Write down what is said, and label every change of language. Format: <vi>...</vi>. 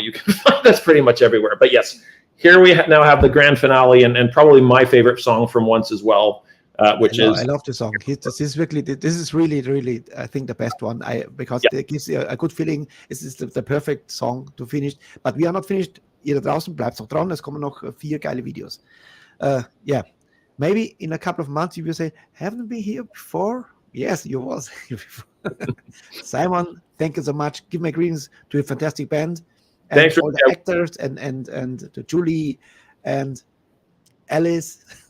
<en>You can find us pretty much everywhere. But yes, here we now have the grand finale and probably my favorite song from Once as well, which is... I love the song. This is really, I think, the best one. Because it gives you a good feeling. This is the perfect song to finish. But we are not finished.</en> <de>Ihr da draußen bleibt noch dran. Es kommen noch 4 geile Videos.</de> <en>Yeah. Maybe in a couple of months you will say, haven't we here before? Yes, you was here before. Simon, thank you so much. Give my greetings to a fantastic band. And thanks all the actors and to Julie and Alice.</en>